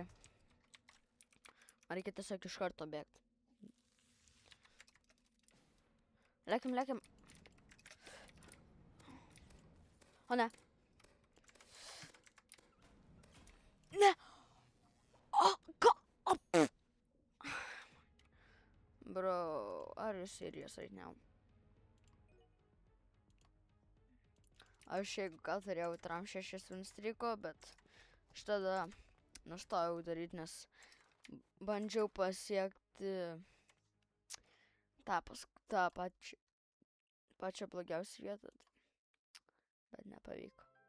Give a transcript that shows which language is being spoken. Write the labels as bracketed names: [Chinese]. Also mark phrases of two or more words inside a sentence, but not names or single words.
[Lithuanian] Man reikia tiesiog iš karto bėgti. Lėkim. O ne. Ne. O, ką? [English] Bro, are you serious right now? [Lithuanian] Aš jeigu ką turėjau tram 6 winstreako, bet štada nustojau daryti, nes bandžiau pasiekti tą pačią blogiausią vietą, bet nepavyko.